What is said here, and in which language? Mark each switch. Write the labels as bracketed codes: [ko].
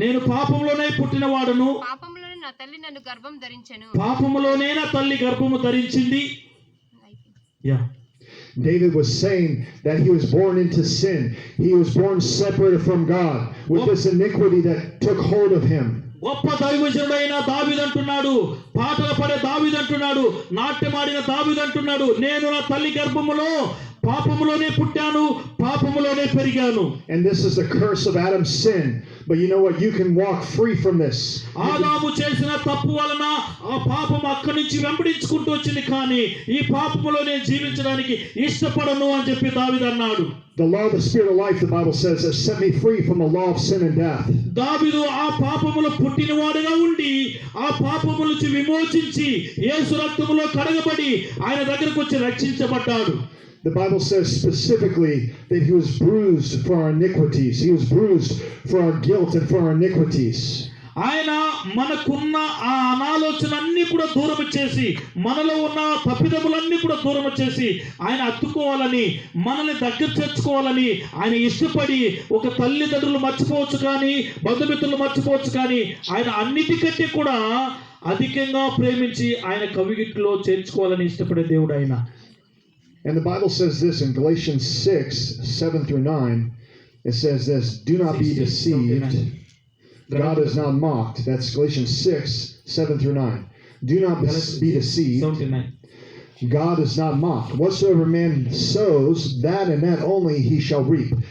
[te] నేను పాపంలోనే పుట్టినవాడను, పాపంలోనే నా తల్లి నన్ను గర్భం ధరించెను. పాపములోనే నా తల్లి గర్భము ధరించింది. [en] David was saying that he was born into sin. He was born separated from God with this iniquity that took hold of him. [te] గొప్ప దైవజనుడైన దావీదు అంటున్నాడు, పాటలు పాడే దావీదు అంటున్నాడు, నాట్యమాడిన దావీదు అంటున్నాడు, నేను నా తల్లి గర్భములో పాపములోనే పుట్టాను, పాపములోనే పెరిగాను. [en] And this is the curse of Adam's sin. But you know what? You can walk free from this. [te] ఆదాము చేసిన తప్పు వలన ఆ పాపం అక్కడి నుంచి వెంబడించుకుంటూ వచ్చింది. కానీ ఈ పాపములోనే జీవించడానికి ఇష్టపడను అని చెప్పి దావీదు అన్నాడు. [en] The law of the spirit of life, the Bible says, has set me free from the law of sin and death. [te] దావీదు ఆ పాపములో పుట్టినవాడుగా ఉండి ఆ పాపముల నుంచి విమోచించి యేసు రక్తములో కడగబడి ఆయన దగ్గరకు వచ్చి రక్షించబడ్డాడు. [en] The Bible says specifically that he was bruised for our iniquities. He was bruised for our guilt and for our iniquities. [te] ఆయన మనకున్న ఆ అనాలోచనన్నీ కూడా దూరం చేసి, మనలో ఉన్న తప్పిదములన్నీ కూడా దూరం చేసి ఆయన అత్తుకోవాలని, మనల్ని దగ్గర చేర్చుకోవాలని ఆయన ఇష్టపడి, ఒక తల్లిదండ్రులు మర్చిపోవచ్చు కానీ, బంధుమిత్రులు మర్చిపోవచ్చు కానీ, ఆయన అన్నిటికంటే కూడా అధికంగా ప్రేమించి ఆయన కవిగిట్లో చేర్చుకోవాలని ఇష్టపడే దేవుడు ఆయన. [en] And the Bible says this in Galatians 6, 7 through 9. It says this, "Do not be deceived. God is not mocked." That's Galatians 6, 7 through 9. "Do not be deceived. God is not mocked. Whatsoever man sows, that and that only he shall reap.